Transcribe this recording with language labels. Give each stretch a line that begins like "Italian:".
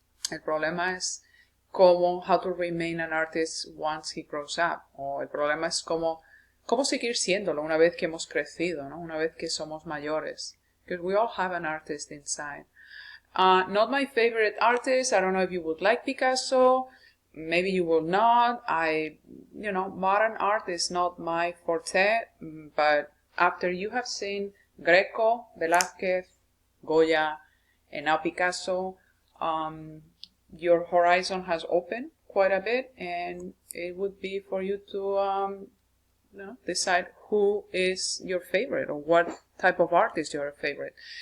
Spanish: El problema es
English: how to remain an artist once he grows up.
Spanish: O el problema es cómo seguir siéndolo una vez que hemos crecido, ¿no? Una vez que somos mayores.
English: Because we all have an artist inside. Not my favorite artist. I don't know if you would like Picasso. Maybe you will not. Modern art is not my forte, but after you have seen Greco, Velázquez, Goya, and now Picasso, your horizon has opened quite a bit, and it would be for you to decide who is your favorite or what type of art is your favorite.